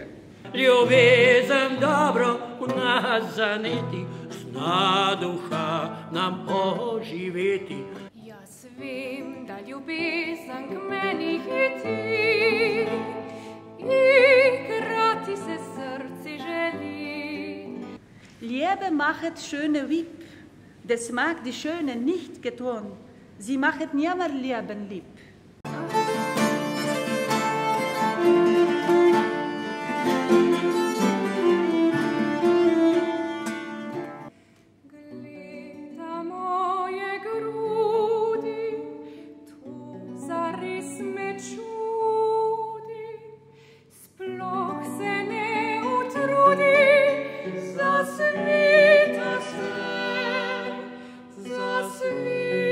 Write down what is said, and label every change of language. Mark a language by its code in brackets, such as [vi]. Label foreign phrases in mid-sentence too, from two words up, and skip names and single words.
[sl] Ljubezen dobro v nas zaneti, zna duha nam oživeti. Jaz vem, da ljubezen k meni hiti, igrati se srce želi. [gmh] Liebe machet schöne Wieb, das mag die Schöne nicht getun. Sie machet nimmer Leben lieb. [sl] Gleda moje grudi, to zares me čudi, sploh se ne utrudi, zasvita se, zasvita.